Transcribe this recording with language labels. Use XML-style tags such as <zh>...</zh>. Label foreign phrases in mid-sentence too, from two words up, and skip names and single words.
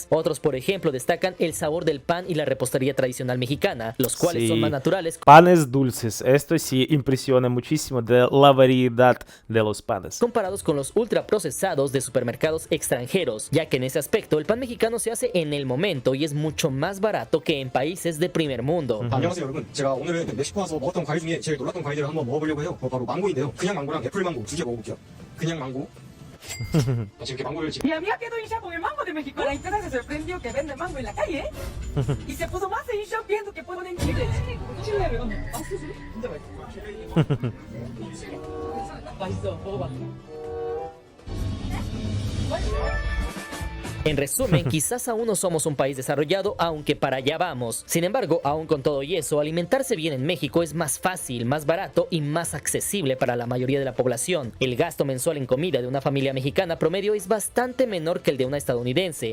<es>Otros, por ejemplo, destacan el sabor del pan y la repostería tradicional mexicana, los cuales son más naturales. Panes dulces, esto sí impresiona muchísimo de la variedad de los panes. Comparados con los ultraprocesados de supermercados extranjeros, ya que en ese aspecto el pan mexicano se hace en el momento y es mucho más barato que en países de primer mundo.</es> <ko>안녕하세요 여러분. 제가 오늘은 멕시코 와서 먹었던 과일 중에 제일 놀랐던 과일을 한번 먹어보려고 해요. 바로 망고인데요. 그냥 망고랑 애플 망고 두 개 먹어볼게요. 그냥 망고. 지금 이렇게 망고를</ko> <es>Mi amiga quedó hincha con el mango de México. La internet se sorprendió que venden mango en la calle y se puso más en shock viendo que ponen chile. chile, ¿verdad?</es> <ko>아, 진짜 맛있어. 맛있어. 먹어봐.</ko> <es>En resumen, quizás aún no somos un país desarrollado, aunque para allá vamos. Sin embargo, aún con todo y eso, alimentarse bien en México es más fácil, más barato y más accesible para la mayoría de la población. El gasto mensual en comida de una familia mexicana promedio es bastante menor que el de una estadounidense.</es>